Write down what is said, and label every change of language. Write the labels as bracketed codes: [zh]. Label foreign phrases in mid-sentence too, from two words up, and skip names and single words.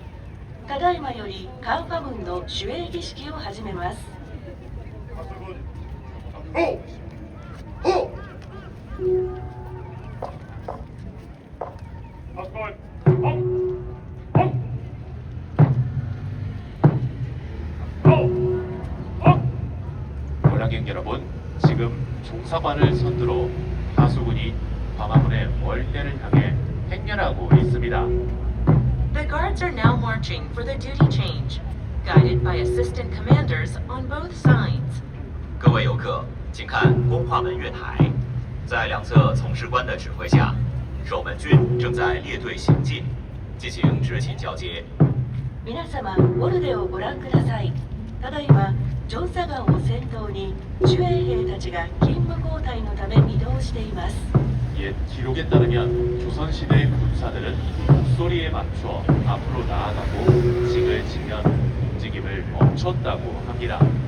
[ja] ただいまよりカンファ門の守衛儀式を始めます。ほうほう [ko] 관람객 여러분, 지금 종사관을 선두로 하수군이 광화문의 월대를 향해 행렬하고 있습니다. [en] The guards are now marching for the duty change, guided by assistant commanders on both sides. [zh] 各位游客，请看光化门月台，在两侧从事官的指挥下，守门军正在列隊行进，进行执勤交接。 [ja] 皆様、ウォルデをご覧ください。ただいま、ジョンサガンを先頭に守衛兵たちが勤務交代のため移動しています。 [ko] 옛 기록에 따르면 조선시대 군사들은 목소리에 맞춰 앞으로 나아가고 징을 치면 움직임을 멈췄다고 합니다.